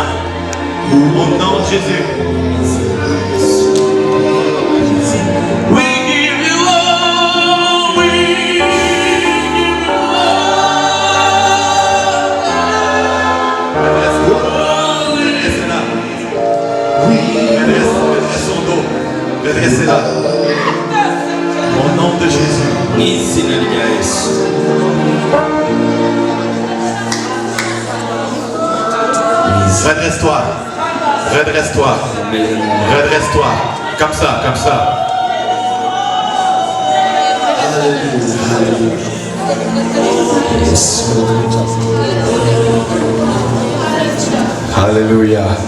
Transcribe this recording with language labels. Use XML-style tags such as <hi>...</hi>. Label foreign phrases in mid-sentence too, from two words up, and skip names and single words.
<fr>Au nom de Jésus.</fr> <en>We give you all, we give you</en> <fr>Redressez-la. Redressez son dos. Redressez-la. Au nom de Jésus.</fr> <rw>Mu izina rya Yesu.</rw> <fr>Redresse-toi. Redresse-toi. Redresse-toi. Comme ça. Alléluia.</fr>